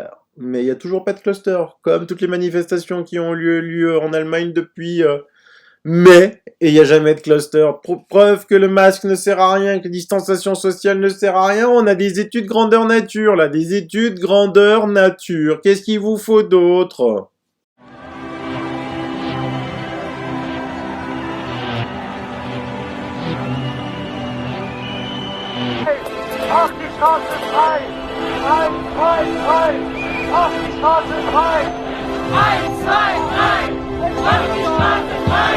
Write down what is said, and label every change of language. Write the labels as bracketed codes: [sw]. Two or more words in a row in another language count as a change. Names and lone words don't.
[fr] Mais il n'y a toujours pas de cluster. Comme toutes les manifestations qui ont lieu en Allemagne depuis... Mais, et il n'y a jamais de cluster, preuve que le masque ne sert à rien, que la distanciation sociale ne sert à rien, on a des études grandeur nature, là, des études grandeur nature. Qu'est-ce qu'il vous faut d'autre ? [de] Auf die Straße frei! Frei, frei, frei! Auf die Straße frei! Frei, frei, frei! Auf die Straße frei!